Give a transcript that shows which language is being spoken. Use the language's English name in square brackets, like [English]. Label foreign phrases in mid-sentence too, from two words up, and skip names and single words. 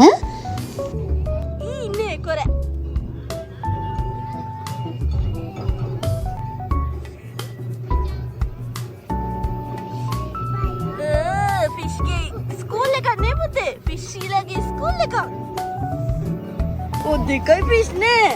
[Japanese] いいねこれ。 [Malay] fish sekolah kan ne putih. Fish lagi sekolah kan. Oh dekai fish ne.